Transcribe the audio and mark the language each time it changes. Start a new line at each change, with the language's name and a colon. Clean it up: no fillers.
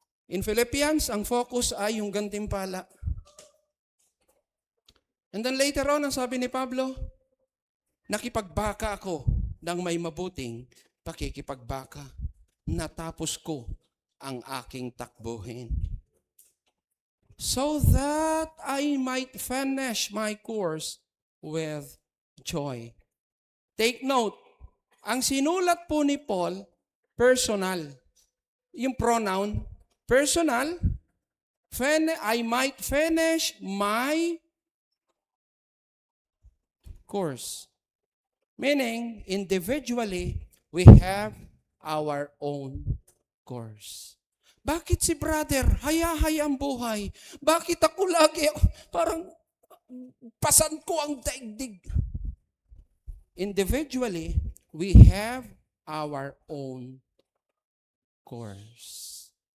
English: In Philippians,
Filipino: ang focus ay yung gantimpala.
English: And then later on,
Filipino: ang sabi ni Pablo, nakipagbaka ako ng may mabuting pakikipagbaka. Natapos ko ang aking takbuhin.
English: So that I might finish my course with joy. Take note,
Filipino: ang sinulat po ni Paul, personal.
English: Yung pronoun, personal, I might finish my course. Meaning, individually, we have our own course.
Filipino: Bakit si brother, haya-haya ang buhay? Bakit ako lagi, parang pasan ko ang daigdig?
English: Individually, we have our own course.